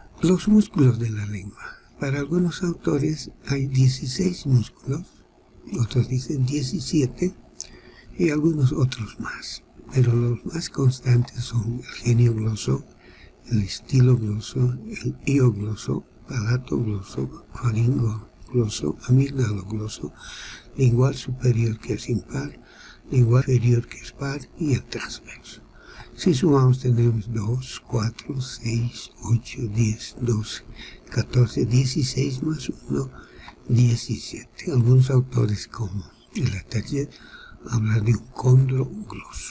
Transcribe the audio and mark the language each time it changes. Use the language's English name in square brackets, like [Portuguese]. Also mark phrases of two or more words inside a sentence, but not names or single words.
[Spanish] Los músculos de la lengua. Para algunos autores hay 16 músculos, otros dicen 17 y algunos otros más. Pero los más constantes son el genio-gloso, el estilo-gloso, el hio-gloso, palato-gloso, faringo-gloso, amígdalo-gloso, lingual superior que es impar, lingual inferior que es par y el transverso. Si sumamos tenemos 2, 4, 6, 8, 10, 12, 14, 16 más 1, 17. Algunos autores como el Atelier hablan de un condrogloso.